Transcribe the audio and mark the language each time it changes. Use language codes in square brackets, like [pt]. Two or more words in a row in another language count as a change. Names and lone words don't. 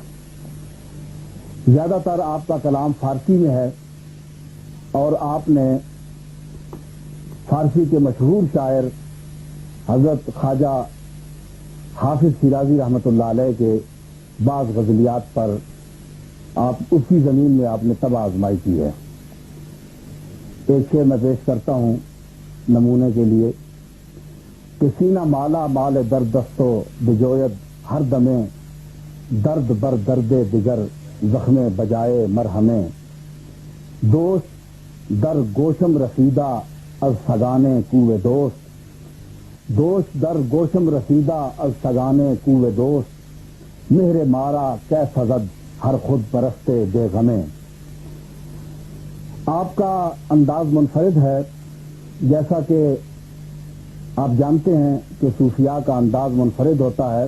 [ur] زیادہ تر آپ کا کلام فارسی میں ہے اور آپ نے فارسی کے مشہور شاعر حضرت خواجہ حافظ شیرازی رحمۃ اللہ علیہ کے بعض غزلیات پر آپ اسی زمین میں آپ نے طبع آزمائی کی ہے. ایک شعر میں پیش کرتا ہوں نمونے کے لیے کہ [fa] سینہ مالا مال درد دستو بجوید ہر دمیں درد بر درد دگر زخم بجائے مرہمیں دوست در گوشم رسیدہ از سگانے کوے دوست در گوشم رسیدہ از سگانے کوے دوست مہر مارا کیسا زد ہر خود پرستے بے غمیں. [ur] آپ کا انداز منفرد ہے. جیسا کہ آپ جانتے ہیں کہ صوفیاء کا انداز منفرد ہوتا ہے.